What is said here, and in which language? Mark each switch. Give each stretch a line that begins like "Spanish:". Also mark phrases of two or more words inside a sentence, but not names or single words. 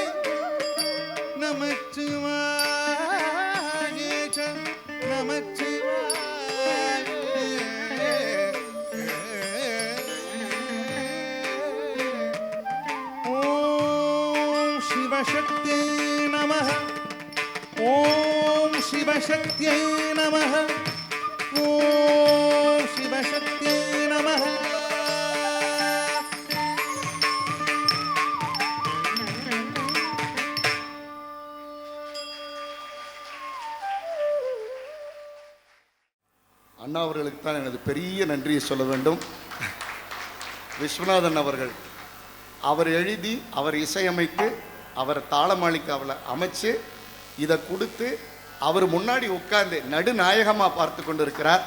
Sanskrit: नमच्चिवाय च नमच्चिवाय ॐ शिवशक्त्यै नमः ॐ शिवशक्त्यै नमः ॐ शिवशक्त्यै नमः
Tamil: அண்ணா அவர்களுக்கு தான் எனது பெரிய நன்றியை சொல்ல வேண்டும். விஸ்வநாதன் அவர்கள் அவர் எழுதி அவர் இசையமைத்து அவர் தாளமாளிக்காவில் அமைச்சு இதை கொடுத்து அவர் முன்னாடி உட்கார்ந்து நடுநாயகமாக பார்த்து கொண்டிருக்கிறார்.